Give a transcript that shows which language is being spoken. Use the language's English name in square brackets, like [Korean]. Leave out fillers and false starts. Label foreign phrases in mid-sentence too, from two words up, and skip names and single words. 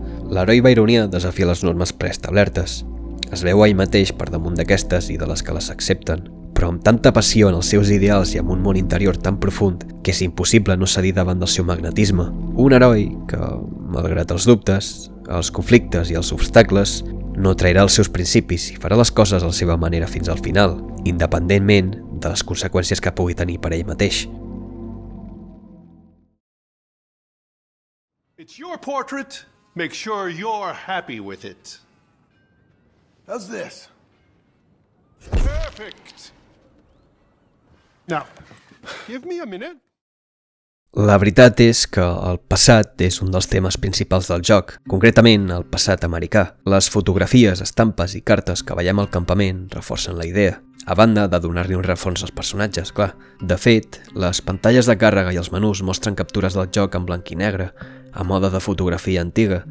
[Catalan] L'heroi byronià desafia les normes preestablertes. Es veu a ell mateix per damunt d'aquestes i de les que les accepten, però amb tanta passió en els seus ideals i amb un món interior tan profund que és impossible no cedir davant del seu magnetisme. Un heroi que, malgrat els dubtes, els conflictes i els obstacles, no trairà els seus principis i farà les coses a la seva manera fins al final, independentment de les conseqüències que pugui tenir per ell mateix. [English] It's your portrait. Make sure you're happy with it. How's this? Perfect. Now, give me a minute. [Catalan] La veritat és que el passat és un dels temes principals del joc, concretament el passat americà. Les fotografies, estampes i cartes que veiem al campament reforcen la idea, a banda de donar-li un refons als personatges, clar. De fet, les pantalles de càrrega i els menús mostren captures del joc en blanc i negre, a mode de fotografia antiga.